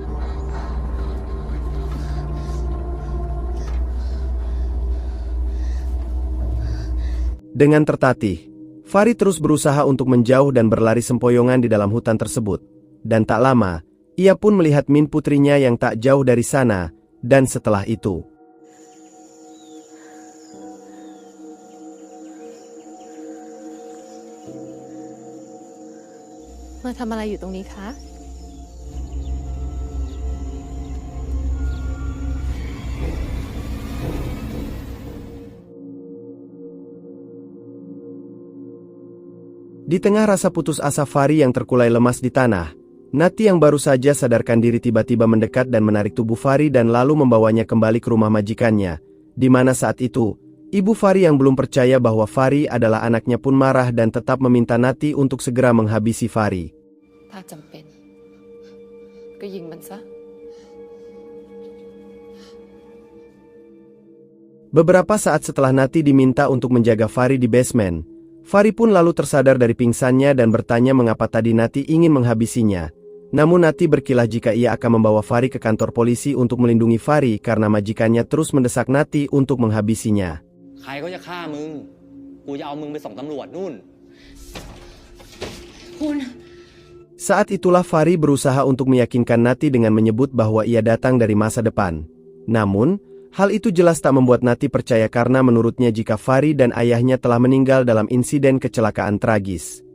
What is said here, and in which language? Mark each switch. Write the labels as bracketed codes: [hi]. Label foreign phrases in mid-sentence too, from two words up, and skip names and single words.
[id] Dengan tertatih, Fahri terus berusaha untuk menjauh dan berlari sempoyongan di dalam hutan tersebut. Dan tak lama, ia pun melihat Min putrinya yang tak jauh dari sana, dan setelah itu. [th] มาทำอะไรอยู่ตรงนี้คะ [id] Di tengah rasa putus asa Fahri yang terkulai lemas di tanah, Nati yang baru saja sadarkan diri tiba-tiba mendekat dan menarik tubuh Fahri dan lalu membawanya kembali ke rumah majikannya, di mana saat itu, ibu Fahri yang belum percaya bahwa Fahri adalah anaknya pun marah dan tetap meminta Nati untuk segera menghabisi Fahri. [th] ถ้าจำเป็นก็ยิงมันซะ [id] Beberapa saat setelah Nati diminta untuk menjaga Fahri di basement, Fahri pun lalu tersadar dari pingsannya dan bertanya mengapa tadi Nati ingin menghabisinya. Namun Nati berkilah jika ia akan membawa Fahri ke kantor polisi untuk melindungi Fahri karena majikannya terus mendesak Nati untuk menghabisinya. [th] ใครเขาจะฆ่ามึง กูจะเอามึงไปส่งตำรวจนู่น [id] Saat itulah Fahri berusaha untuk meyakinkan Nati dengan menyebut bahwa ia datang dari masa depan. Namun, hal itu jelas tak membuat Nati percaya karena menurutnya jika Fahri dan ayahnya telah meninggal dalam insiden kecelakaan tragis.